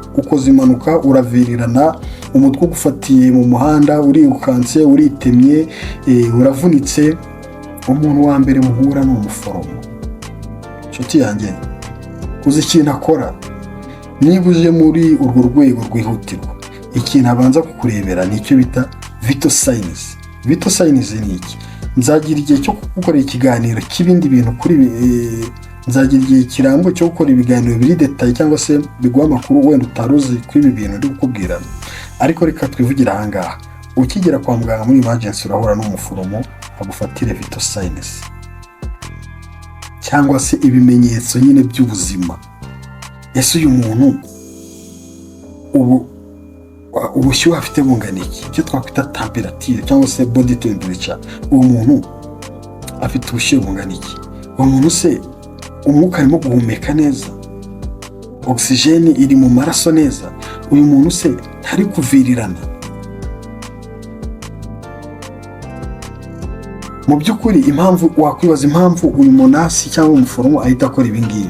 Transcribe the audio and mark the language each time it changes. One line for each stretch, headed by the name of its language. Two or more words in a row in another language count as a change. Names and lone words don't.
Kinyarwanda: Ukoze impanuka, uravirirana, umutwe ugufatiye mu muhanda, urirukanse, uritemye, uravunitse, umuntu wa mbere muhura ni umuforomo. Nshuti yanjye, uzi ikintu akora? Niba uje muri urwo rwego rwihutirwa, ikintu abanza kukurebera ni icyo bita
English: vital signs. Vital signs
Kinyarwanda: ni iki? Nzagira igihe cyo gukorera ikiganiro cy'ibindi bintu kuri nzagira igihe kirambuye cyo gukora ibiganiro biri detail, cyangwa se biguha amakuru wenda utaruzi kuri ibi bintu ndi kukubwira. Ariko reka twivugira ahangaha. Ukigera kwa muganga muri emergency, urahura n'umuforomo agufatire
English: vital signs,
Kinyarwanda: cyangwa se ibimenyetso nyine by'ubuzima. Ese uyu muntu ubushyuhe afite bungana iki? Icyo twakwita temperature cyangwa se
English: body temperature.
Kinyarwanda: Uwo muntu afite ubushyuhe bungana iki? uwo muntu se umwuka arimo guhumeka neza, ogisijeni iri mu maraso neza, uyu muntu se ntari kuvirirana? Mu by'ukuri wakwibaza impamvu uyu munasi cyangwa umuforomo ahita akora ibi ngibi.